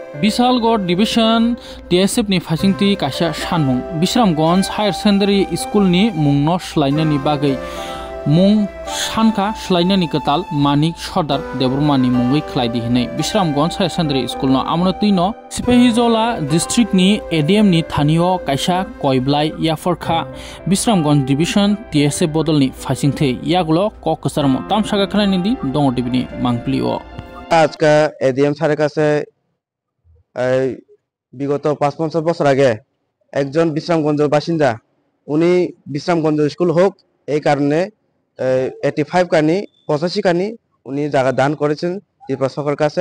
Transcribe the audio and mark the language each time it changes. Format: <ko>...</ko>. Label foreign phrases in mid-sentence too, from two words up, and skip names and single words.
<trp>बिशालगढ़ डिविजन टीएसएफ नि फासिंगति काइसा सानमुं बिश्रामगंज हायर सेकेंडारी स्कूल नि मुंनो स्लाइनानि बागै मुं सानखा स्लाइनानि कताल मानिक सरदार देबरमानि मुंगै ख्लाइदि हिनै बिश्रामगंज हायर सेकेंडारी स्कूल न आमनो तुइनो सिपाहीजला डिस्ट्रिक्ट नि एडीएम नि थानियो काइसा कयब्लाय याफरखा बिश्रामगंज डिविजन टीएसएफ बदलनि फासिंगथै यागलो ककसारमो तामसागा खनायनि दङ टिभिनि मांप्लिओ</trp> <bn>আজকে এডিএম স্যারের কাছে বিগত ৫-৫ বছর আগে একজন বিশ্রামগঞ্জের বাসিন্দা উনি বিশ্রামগঞ্জ স্কুল হোক এই কারণে 85 কানি 85 কানি উনি জায়গা দান করেছেন ত্রিপুরা সরকারের কাছে।</bn>